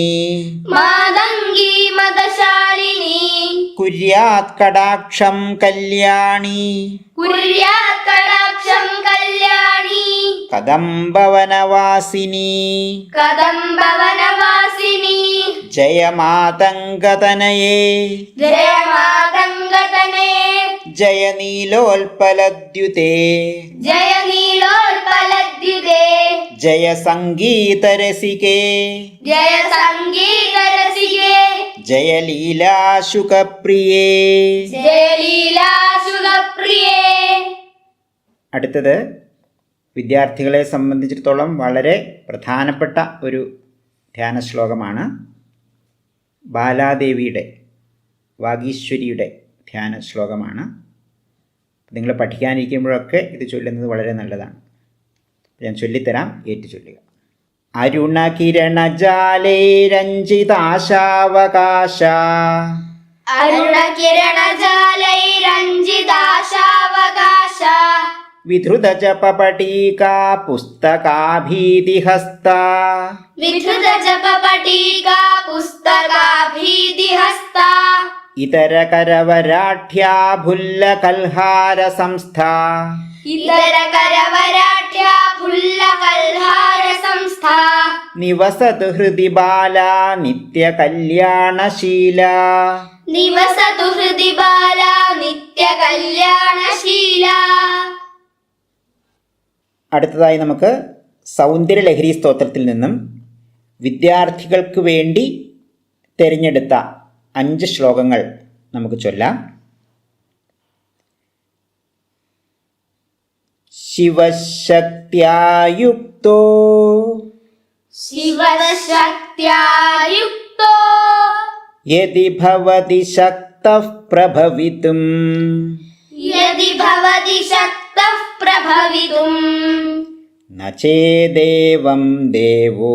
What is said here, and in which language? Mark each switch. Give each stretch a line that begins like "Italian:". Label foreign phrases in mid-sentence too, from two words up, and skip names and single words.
Sanskrit: मातङ्गी मदशालिनी कुर्यात् कटाक्षं कल्याणी कुर्यात् कटाक्षं कल्याणी कदम्बवनवासिनी कदम्बवनवासिनी जय मातङ्गतनये जय मातङ्गतनये जय नीलोत्पलद्युते जय नीलोत्पलद्युते जय सङ्गीतरसिके जय सङ्गीतरसिके जय ലീലാശുകപ്രിയേ. जय लीलाशुगप्रिये.
Malayalam: അടുത്തത് വിദ്യാർത്ഥികളെ സംബന്ധിച്ചിടത്തോളം വളരെ പ്രധാനപ്പെട്ട ഒരു ധ്യാന ശ്ലോകമാണ്. ബാലാദേവിയുടെ വാഗീശ്വരിയുടെ ധ്യാന ശ്ലോകമാണ്. നിങ്ങൾ പഠിക്കാനിരിക്കുമ്പോഴൊക്കെ ഇത് ചൊല്ലുന്നത് വളരെ നല്ലതാണ്. ഞാൻ ചൊല്ലിത്തരാം, ഏറ്റു ചൊല്ലുക. അരുണകിരണജാലൈരഞ്ജിതാശാവകാശ
Sanskrit: अरुणकिरणजालैरञ्जिताशावकाश विधृतजपपटीका पुस्तकाभीतिहस्ता विधृतजपपटीका पुस्तकाभीतिहस्ता इतरकरवराढ्या भुल्लकल्हारसंस्था इतरकरवराढ्या फुल्लकल्हारसंस्था निवसतु हृदि बाला नित्यकल्याणशीला निवसतु हृदि बाला नित्यकल्याणशीला.
Malayalam: അടുത്തതായി നമുക്ക് സൗന്ദര്യലഹരി സ്തോത്രത്തിൽ നിന്നും വിദ്യാർത്ഥികൾക്ക് വേണ്ടി തിരഞ്ഞെടുത്ത 5 ശ്ലോകങ്ങൾ നമുക്ക് ചൊല്ലാം.
Sanskrit: ശിവശക്ത്യായുക്തോ शिवशक्त्यायुक्तो യദി ഭവതി ശക്തഃ പ്രഭവിതും यदि भवति शक्तः प्रभवितुम् ന ചേദേവം ദേവോ